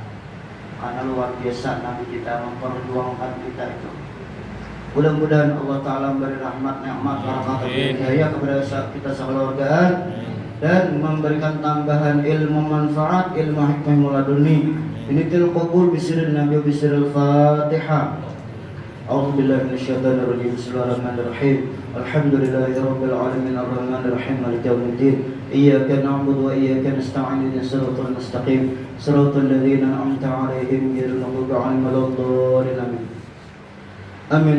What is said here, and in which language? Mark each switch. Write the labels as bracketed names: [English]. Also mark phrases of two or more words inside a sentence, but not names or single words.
[Indonesian] Karena luar biasa Nabi kita memperjuangkan kita itu. Mudah-mudahan Allah Ta'ala memberi rahmat, nikmat, barakat, hidayah kepada kita sekeluargaan dan memberikan tambahan ilmu manfaat, ilmu hikmah muladuni. [Arabic] نية القبول بسر النبي بسر الفاتحة. أعوذ بالله من الشيطان الرجيم. بسم الله الرحمن الرحيم. الحمد لله رب العالمين الرحمن الرحيم مالك يوم الدين. إياك نعبد وإياك نستعين اهدنا الصراط المستقيم صراط الذين أنعمت عليهم غير المغضوب عليهم ولا الضالين. Amin.